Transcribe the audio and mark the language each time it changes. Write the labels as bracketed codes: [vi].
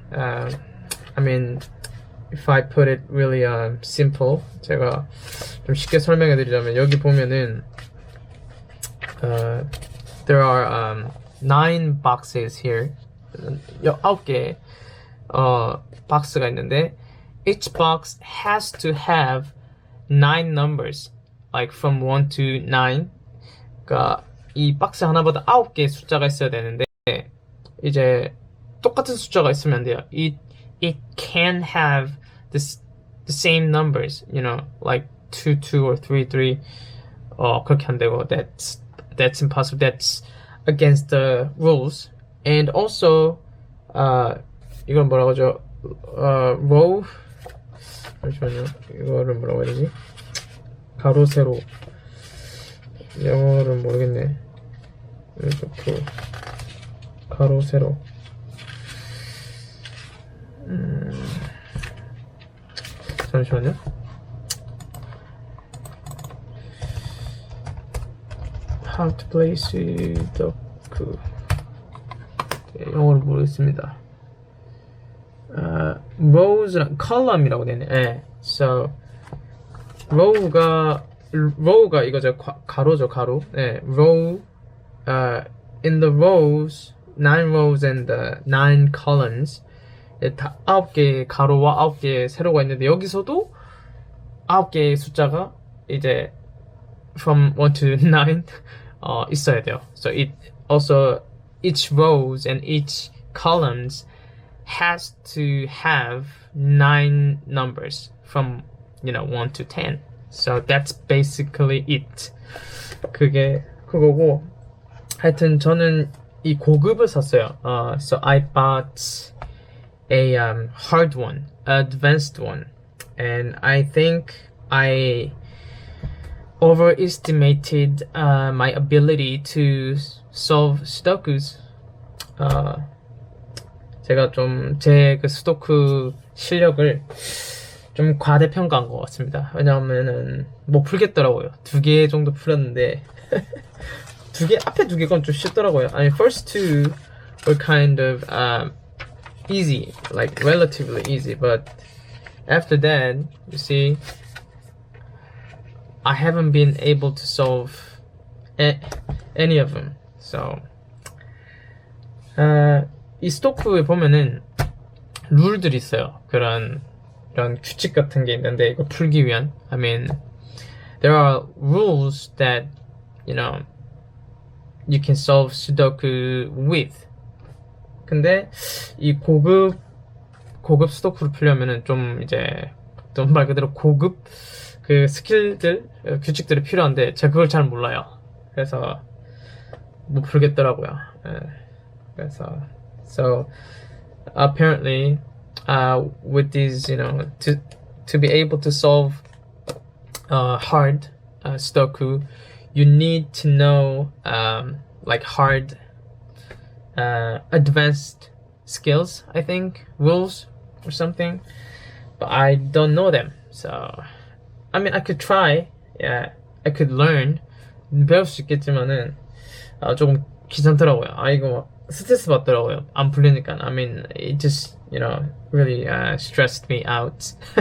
[en] I mean, if I put it really simple, [ko] 제가 좀 쉽게 설명해 드리자면, 여기 보면은 [en] there are 9 boxes here. [ko] 9개 박스가 있는데, [en] each box has to have 9 numbers, like from 1 to 9. [ko] 그러니까 이 박스 하나보다 9개의 숫자가 있어야 되는데, 이제 똑같은 숫자가 있으면 안 돼요. [en] It can have the same numbers, like 2, 2 or 3, 3. [ko] 그렇게 안 되고, [en] that's impossible. That's against the rules. And also, [ko] 이건 뭐라고 하죠? row. 잠시만요. 이거를 뭐라고 해야 되지? 가로, 세로. 영어를 모르겠네. 이렇게 가로, 세로. 잠시만요. [en] How to play 수도쿠. [ko] 영어를 모르겠습니다. rows랑 column이라고 되네. So row가 이거죠. 가로죠, 가로. row [en] in the rows, 9 rows and 9 columns, [ko] 다 9개의 가로와 9개의 세로가 있는데 여기서도 9개의 숫자가 이제 [en] from 1 to 9 [ko] 있어야 돼요. [en] So it also each rows and each columns has to have 9 numbers from 1 to 10. So that's basically it. [ko] 그게 그거고 하여튼 저는 이 고급을 샀어요. [en] So I bought a hard one, advanced one, and I think I overestimated my ability to solve sudokus. [ko] 제가 좀 제 그 수도쿠 실력을 좀 과대평가한 것 같습니다. 왜냐하면은 못 풀겠더라고요. 2개 정도 풀었는데 앞에 2개건 좀 쉽더라고요. [en] I mean, first 2 were kind of easy, like relatively easy, but after that, you see, I haven't been able to solve any of them. [ko] So, 이 스토크에 보면은 룰들이 있어요. 이런 규칙 같은 게 있는데 이거 풀기 위한. [en] I mean, there are rules that you can solve Sudoku with. [ko] 근데 이 고급 수도쿠를 풀려면은 좀 이제 좀 말 그대로 고급 그 스킬들 규칙들이 필요한데 제가 그걸 잘 몰라요. 그래서 못 풀겠더라고요. 그래서 [en] so apparently with these to be able to solve hard Sudoku, you need to know like hard advanced skills, I think, rules or something, but I don't know them. So I mean I could try, yeah, I could learn. [ko] 배울 수 있겠지만은 조금 귀찮더라고요. 이거 막 스트레스 받더라고요. 안 풀리니까. [en] I mean it just really stressed me out.